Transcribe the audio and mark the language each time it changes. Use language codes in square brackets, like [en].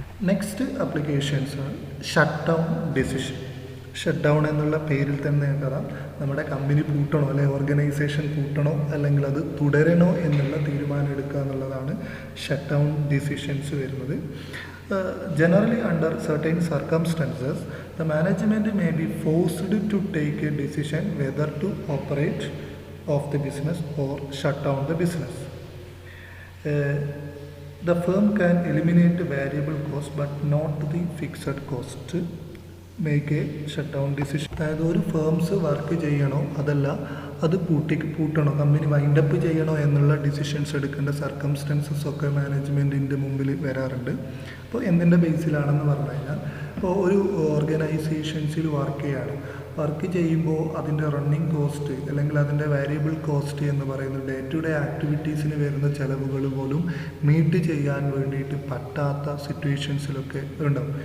[ml] Next അപ്ലിക്കേഷൻസാണ് shut down decision. Shut down എന്നുള്ള പേരിൽ തന്നെ കാണാം, നമ്മുടെ കമ്പനി പൂട്ടണോ അല്ലെ ഓർഗനൈസേഷൻ പൂട്ടണോ അല്ലെങ്കിൽ അത് തുടരണോ എന്നുള്ള തീരുമാനം എടുക്കുക എന്നുള്ളതാണ് ഷട്ട് ഡൗൺ ഡിസിഷൻസ് വരുന്നത്. [en] Generally, under certain circumstances, the management may be forced to take a decision whether to operate off the business or shut down the business. The firm can eliminate variable cost but not the fixed cost. Make a shut down decision. [ml] അതായത് ഒരു firms work ചെയ്യണോ അതല്ല അത് പൂട്ടണോ, company wind up ചെയ്യണോ എന്നുള്ള decisions എടുക്കേണ്ട circumstances ഒക്കെ മാനേജ്മെൻറ്റിൻ്റെ മുമ്പിൽ വരാറുണ്ട്. അപ്പോൾ എന്തിൻ്റെ ബേസിലാണെന്ന് പറഞ്ഞു കഴിഞ്ഞാൽ, ഇപ്പോൾ ഒരു ഓർഗനൈസേഷൻസിൽ വർക്ക് ചെയ്യുമ്പോൾ അതിൻ്റെ റണ്ണിങ് കോസ്റ്റ് അല്ലെങ്കിൽ അതിൻ്റെ വേരിയബിൾ കോസ്റ്റ് എന്ന് പറയുന്നത് ഡേ ടു ഡേ ആക്ടിവിറ്റീസിന് വരുന്ന ചിലവുകൾ പോലും മീറ്റ് ചെയ്യാൻ വേണ്ടിയിട്ട് പറ്റാത്ത സിറ്റുവേഷൻസിലൊക്കെ ഉണ്ടാവും.